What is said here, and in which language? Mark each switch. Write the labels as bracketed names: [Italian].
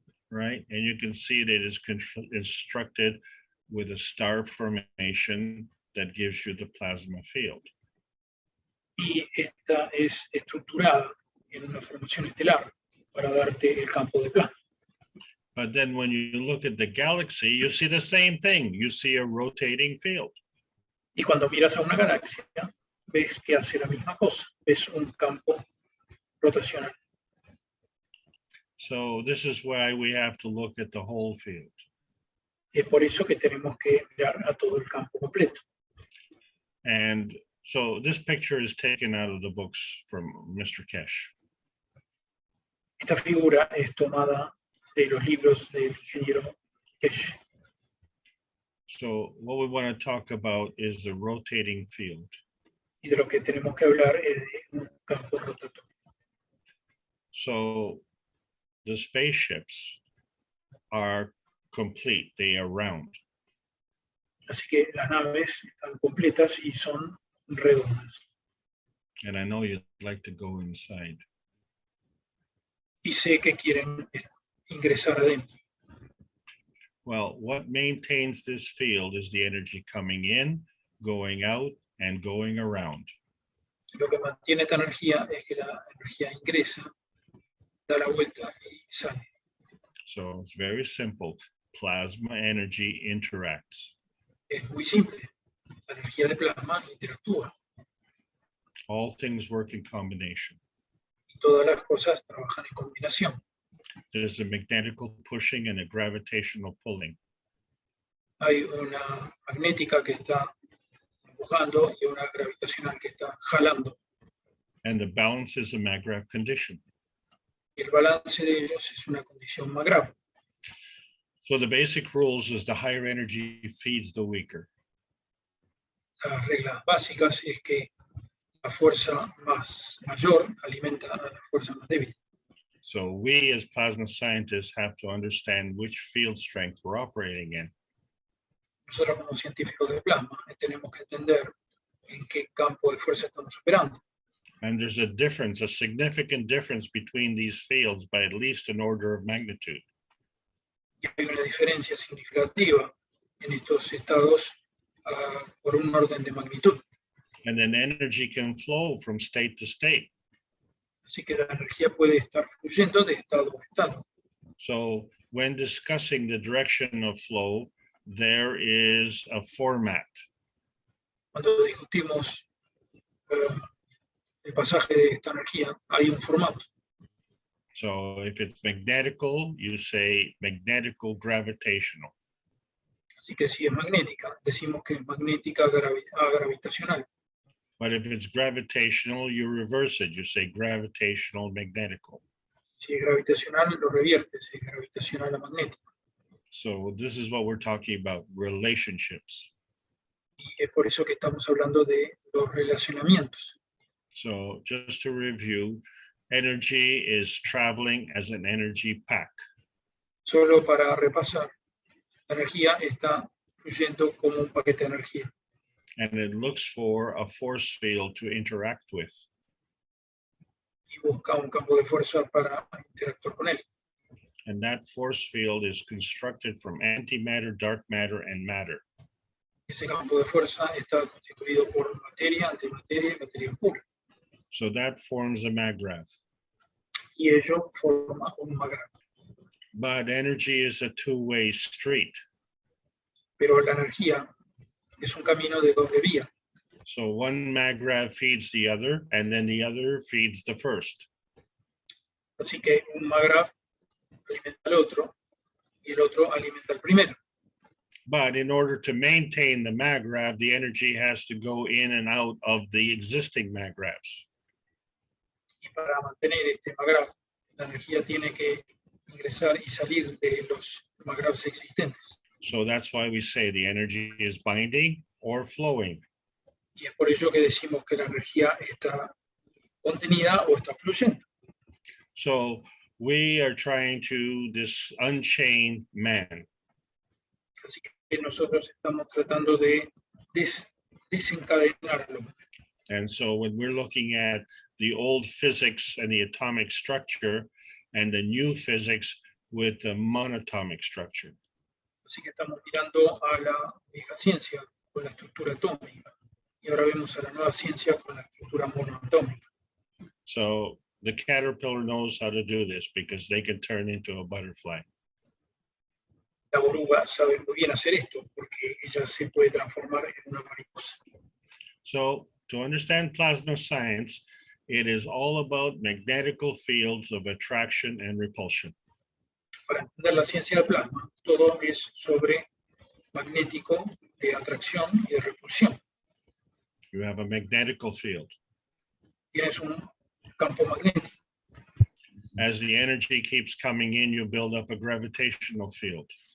[English] Right, and you can see that it is constructed with a star formation that gives you the plasma field. [Spanish] Y esta es estructurada en una formación estelar para darte el campo de plasma. [English] But then when you look at the galaxy, you see the same thing. You see a rotating field. [Spanish] Y cuando miras a una galaxia, ves que hace la misma cosa. Ves un campo rotacional. [English] So this is why we have to look at the whole field. [Spanish] Es por eso que tenemos que mirar a todo el campo completo. [English] And so this picture is taken out of the books from Mr. Kesh. [Spanish] Esta figura es tomada de los libros del ingeniero Kesh. [English] So what we want to talk about is the rotating field. [Spanish] Y de lo que tenemos que hablar es de un campo rotatorio. [English] So the spaceships are complete, they are round. [Spanish] Así que las naves están completas y son redondas. [English] And I know you'd like to go inside. [Spanish] Y sé que quieren ingresar adentro. [English] Well, what maintains this field is the energy coming in, going out, and going around. [Spanish] Lo que mantiene esta energía es que la energía ingresa, da la vuelta y sale. [English] So it's very simple. Plasma energy interacts. [Spanish] Es muy simple. La energía de plasma interactúa. [English] All things work in combination. [Spanish] Y todas las cosas trabajan en combinación. [English] There's a magnetical pushing and a gravitational pulling. [Spanish] Hay una magnética que está empujando y una gravitacional que está jalando. [English] And the balance is a MAGRAV condition. [Spanish] Y el balance de ellos es una condición MAGRAV. [English] So the basic rules is the higher energy feeds the weaker. [Spanish] Las reglas básicas es que la fuerza mayor alimenta a la fuerza más débil. [English] So we as plasma scientists have to understand which field strength we're operating in. [Spanish] Nosotros como científicos de plasma tenemos que entender en qué campo de fuerza estamos operando. [English] And there's a difference, a significant difference between these fields by at least an order of magnitude. [Spanish] Y hay una diferencia significativa en estos estados por un orden de magnitud. [English] And then energy can flow from state to state. [Spanish] Así que la energía puede estar fluyendo de estado a estado. [English] So when discussing the direction of flow, there is a format. [Spanish] Cuando discutimos el pasaje de esta energía, hay un formato. [English] So if it's magnetical, you say magnetical gravitational. [Spanish] Así que si es magnética, decimos que es magnética gravitacional. [English] But if it's gravitational, you reverse it. You say gravitational magnetical. [Spanish] Si es gravitacional, lo reviertes, es gravitacional a magnético. [English] So this is what we're talking about, relationships. [Spanish] Y es por eso que estamos hablando de los relacionamientos. [English] So just to review, energy is traveling as an energy pack. [Spanish] Solo para repasar, la energía está fluyendo como un paquete de energía. [English] And it looks for a force field to interact with. [Spanish] Y busca un campo de fuerza para interactuar con él. [English] And that force field is constructed from antimatter, dark matter, and matter. [Spanish] Ese campo de fuerza está constituido por materia, antimateria y materia pura. [English] So that forms a MAGRAV. [Spanish] Y ello forma un MAGRAV. [English] But energy is a two-way street. [Spanish] Pero la energía es un camino de doble vía. [English] So one MAGRAV feeds the other, and then the other feeds the first. [Spanish] Así que un MAGRAV alimenta al otro y el otro alimenta al primero. [English] But in order to maintain the MAGRAV, the energy has to go in and out of the existing MAGRAVs. [Spanish] Y para mantener este MAGRAV, la energía tiene que ingresar y salir de los MAGRAVs existentes. [English] So that's why we say the energy is binding or flowing. [Spanish] Y es por ello que decimos que la energía está contenida o está fluyendo. [English] So we are trying to unchain man. [Spanish] Así que nosotros estamos tratando de desencadenar al hombre. [English] And so when we're looking at the old physics and the atomic structure and the new physics with the monatomic structure. [Spanish] Así que estamos mirando a la vieja ciencia con la estructura atómica y ahora vemos a la nueva ciencia con la estructura monoatómica. [English] So the caterpillar knows how to do this because they can turn into a butterfly. [Spanish] La oruga sabe muy bien hacer esto porque ella se puede transformar en una mariposa. [English] So to understand plasma science, it is all about magnetical fields of attraction and repulsion. [Spanish] Para entender la ciencia del plasma, todo es sobre magnético, de atracción y de repulsión. [English] You have a magnetical field. [Spanish] Tienes un campo magnético. [English] As the energy keeps coming in, you build up a gravitational field.